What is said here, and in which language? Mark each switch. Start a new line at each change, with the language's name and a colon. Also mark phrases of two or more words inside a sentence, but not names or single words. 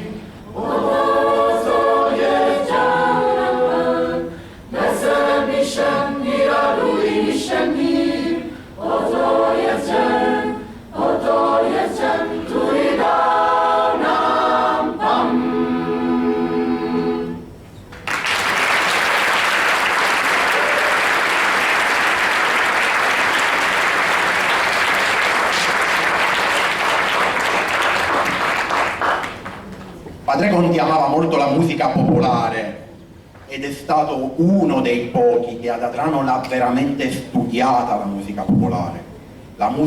Polish: Oto jest dzień nam Pan. Weselmy się i radujmy się nim. Oto jest dzień, który dał nam Pan.
Italian: Padre Conti amava molto la musica popolare ed è stato uno dei pochi che ad Adrano l'ha veramente studiata la musica popolare.